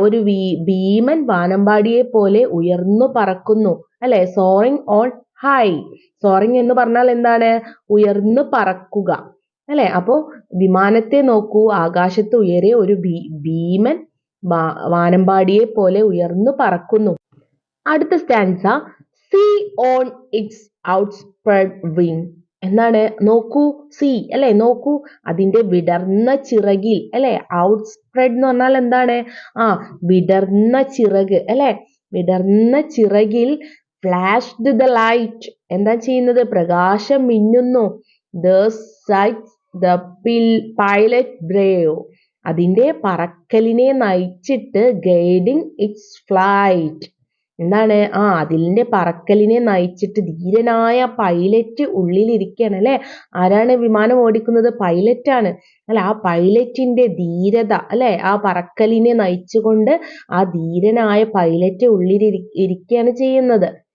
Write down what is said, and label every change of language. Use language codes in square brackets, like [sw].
[ml] ഒരു ഭീമൻ വാനമ്പാടിയെ പോലെ ഉയർന്നു പറക്കുന്നു അല്ലെ. [en] Soaring on high. [ml] സോറിംഗ് എന്ന് പറഞ്ഞാൽ എന്താണ്? ഉയർന്നു പറക്കുക അല്ലെ. അപ്പോ വിമാനത്തെ നോക്കൂ, ആകാശത്ത് ഉയരെ ഒരു ഭീമൻ വാനമ്പാടിയെ പോലെ ഉയർന്നു പറക്കുന്നു. അടുത്ത stanza, [en] see on its outspread wing. [ml] എന്താണ്? നോക്കൂ, see അല്ലെ, നോക്കൂ അതിന്റെ വിടർന്ന ചിറകിൽ അല്ലെ. ഔട്ട്സ്പ്രെഡ് എന്ന് പറഞ്ഞാൽ എന്താണ്? വിടർന്ന ചിറക് അല്ലെ. വിടർന്ന ചിറകിൽ [en] Flashed the light. [ml] എന്താ ചെയ്യുന്നത്? പ്രകാശം മിന്നുന്നു. [en] Thus sights the pilot brave. [ml] അതിന്റെ പറക്കലിനെ നയിച്ചിട്ട് [en] Guiding its flight. [ml] എന്താണ്? അതിന്റെ പറക്കലിനെ നയിച്ചിട്ട് ധീരനായ പൈലറ്റ് ഉള്ളിലിരിക്കുകയാണ് അല്ലെ. ആരാണ് വിമാനം ഓടിക്കുന്നത്? പൈലറ്റ് ആണ് അല്ലെ. ആ പൈലറ്റിന്റെ ധീരത അല്ലെ, ആ പറക്കലിനെ നയിച്ചുകൊണ്ട് ആ ധീരനായ പൈലറ്റ് ഉള്ളിലിരിക്കുകയാണ് ചെയ്യുന്നത്.